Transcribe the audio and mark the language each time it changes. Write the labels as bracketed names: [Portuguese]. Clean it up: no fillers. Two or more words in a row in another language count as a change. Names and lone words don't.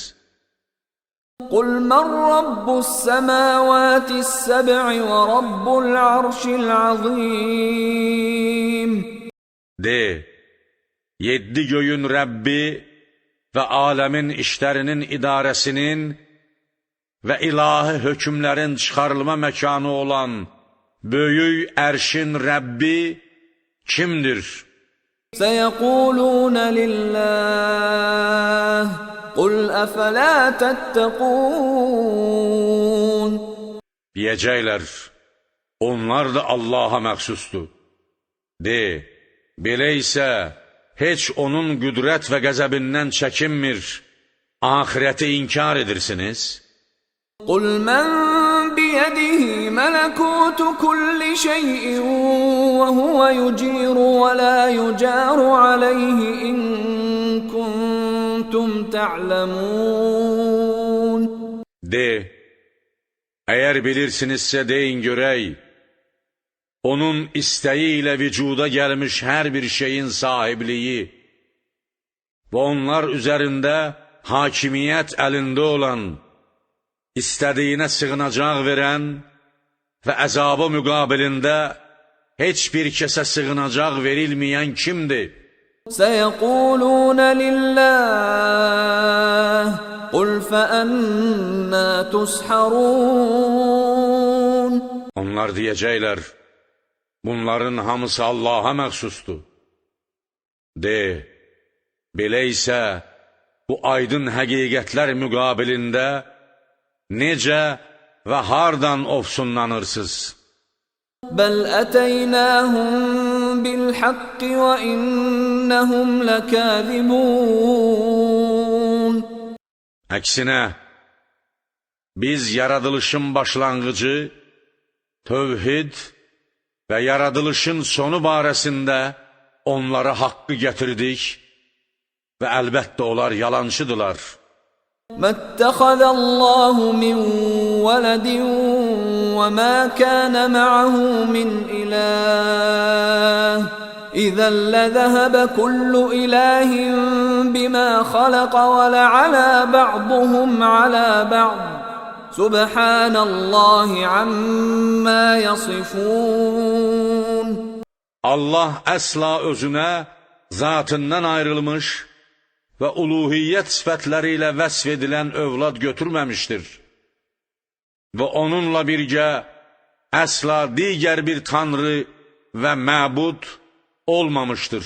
[Arabic] قل من رب السماوات السبع ورب العرش العظيم. [Azerbaijani] De, yeddi göyün Rəbbi və aləmin işlərinin idarəsinin və ilahi hökmlərin çıxarılma məkanı olan böyük ərşin Rəbbi kimdir? [Arabic] سيقولون لله قل أفلا تتقون. [Azerbaijani] Deyəcəklər, onlar da Allaha məxsusdur. De, belə isə heç onun qüdrət və qəzəbindən çəkinmir, ahirəti inkar edirsiniz. [Arabic] قل من بيده ملكوت كل شيء وهو يجير ولا يجار عليه إن كنتم تعلمون. [Azerbaijani] De, əgər bilirsinizsə deyin görək, onun istəyi ilə vücuda gəlmiş hər bir şeyin sahibliyi və onlar üzərində hakimiyyət əlində olan, istədiyinə sığınacaq verən və əzabı müqabilində heç bir kəsə sığınacaq verilməyən kimdir? [Arabic] سيقولون لله قل فأنا تسحرون. [Azerbaijani] Onlar deyəcəklər, bunların hamısı Allaha məxsusdur. De, belə isə bu aydın həqiqətlər müqabilində necə və hardan ofsunlanırsınız? [Arabic] بل أتيناهم بالحق وإنهم لكاذبون. [Azerbaijani] Əksinə, biz yaradılışın başlanğıcı, tövhid və yaradılışın sonu barəsində onlara haqqı gətirdik və əlbəttə onlar yalancıdırlar. [Arabic] ما اتخذ الله من ولد وما كان معه من إله إذا لذهب كل إله بما خلق ولعلى بعضهم على بعض سبحان الله عما يصفون. [Azerbaijani] Allah əsla özünə zatından ayrılmış və uluhiyyət sifətləri ilə vəsf edilən övlad götürməmişdir və onunla birgə əsla digər bir tanrı və məbud olmamışdır.